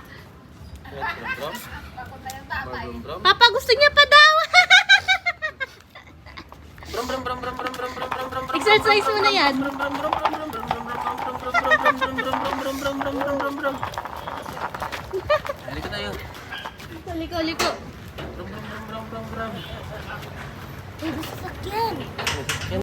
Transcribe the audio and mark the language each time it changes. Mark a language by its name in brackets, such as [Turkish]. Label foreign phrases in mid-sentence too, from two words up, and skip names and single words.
[Filipino] Brum brum brum. Papa, gusto niya pa daw. Brum brum brum brum brum brum brum brum brum. Exercise mo na yan. Halika tayo. Liko, liko. Brum brum brum brum brum brum. Sakyan.